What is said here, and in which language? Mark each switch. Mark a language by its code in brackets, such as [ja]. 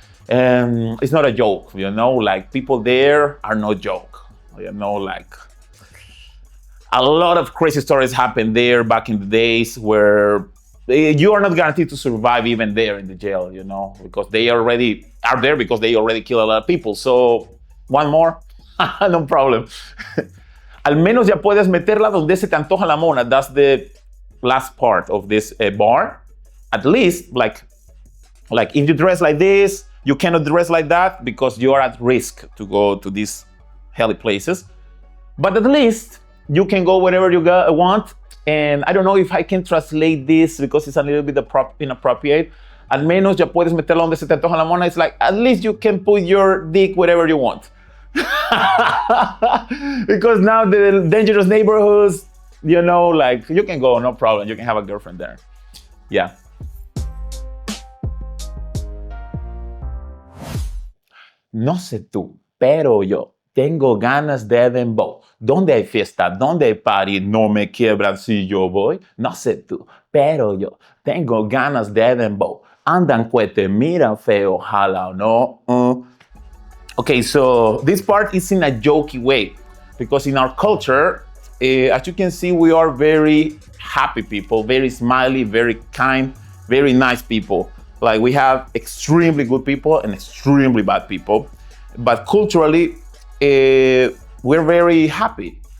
[en] And it's not a joke, you know, like people there are no joke, you know, like a lot of crazy stories happened there back in the days where you are not guaranteed to survive even there in the jail, you know, because they already are there because they already kill a lot of people. So one more, no problem. [es] Al menos ya puedes meterla donde se te antoja la mona. [en] That's the last part of this bar. At least, like if you dress like this, you cannot dress like that because you are at risk to go to these hell places. But at least you can go wherever you want. And I don't know if I can translate this because it's a little bit inappropriate. [es] Al menos ya puedes meterla donde se te antoja la mona. [en] It's like, at least you can put your dick wherever you want. Because now the dangerous neighborhoods, you know, like you can go, no problem. You can have a girlfriend there. Yeah. [es] No sé tú, pero yo tengo ganas de dembow. Donde hay fiesta, donde hay party, no me quiebran si yo voy. No sé tú, pero yo tengo ganas de dembow. Andan cuete, miran feo, jala o no. [en] Okay, so this part is in a jokey way because in our culture, as you can see, we are very happy people, very smiley, very kind, very nice people. Like we have extremely good people and extremely bad people, but culturally, we're very happy.